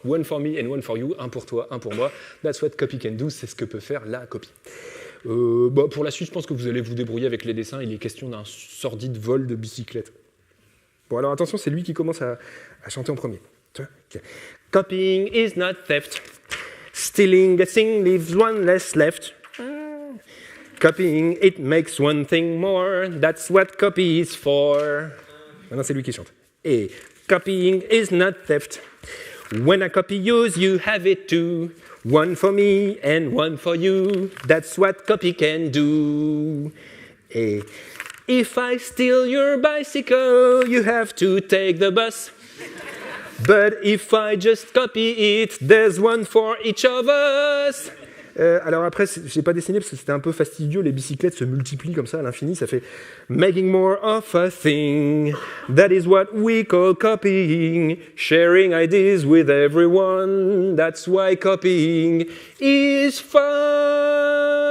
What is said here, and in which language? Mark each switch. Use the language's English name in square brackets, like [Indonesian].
[English] « One for me and one for you [French] », un pour toi, un pour moi. « [English] That's what copy can do [French] », c'est ce que peut faire la copie. Pour la suite, je pense que vous allez vous débrouiller avec les dessins. Il est question d'un sordide vol de bicyclette. Bon, alors attention, c'est lui qui commence à chanter en premier. [English] Okay. Copying is not theft. Stealing a thing leaves one less left. Copying, it makes one thing more. That's what copy is for. [French] Maintenant, c'est lui qui chante. [English] Et copying is not theft. When I copy yours, you have it too. One for me and one for you. That's what copy can do. Et if I steal your bicycle, you have to take the bus. But if I just copy it, there's one for each of us. [French] Alors après, je n'ai pas dessiné parce que c'était un peu fastidieux, les bicyclettes se multiplient comme ça à l'infini, ça fait « [English] Making more of a thing, that is what we call copying, sharing ideas with everyone, that's why copying is fun ».